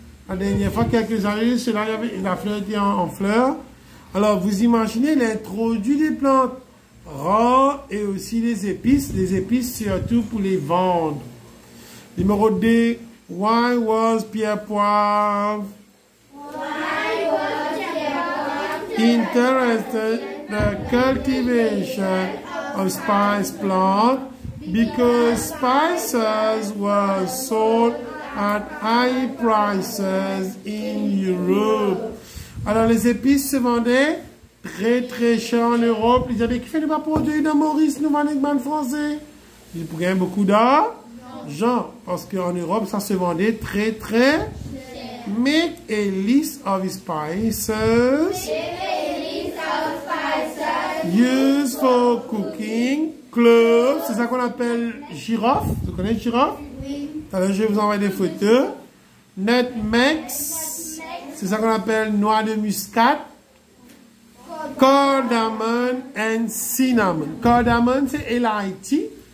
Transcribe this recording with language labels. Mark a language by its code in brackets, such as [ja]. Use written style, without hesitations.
[fr] La dernière fois, quelques années, la fleur était en fleurs. Alors, vous imaginez, il introduit des plantes rares et aussi les épices surtout pour les vendre. Numéro 2, [en] why was Pierre Poivre interested in the cultivation of spice plant? Because spices were sold at high prices in Europe. [fr] Alors les épices se vendaient très cher en Europe. Ils avaient qui fait ne pas produire dans Maurice, nous vendons dans le français. Ils prenaient beaucoup d'argent parce qu'en Europe ça se vendait très. [en] Make a list of spices used for cooking. [fr] Cloves, c'est ça qu'on appelle girofle. Vous connaissez girofle? Oui. Alors, je vais vous envoyer des photos. Nutmeg, c'est ça qu'on appelle noix de muscade. [en] Cardamom and cinnamon. Cardamom, [fr] c'est Elaiti.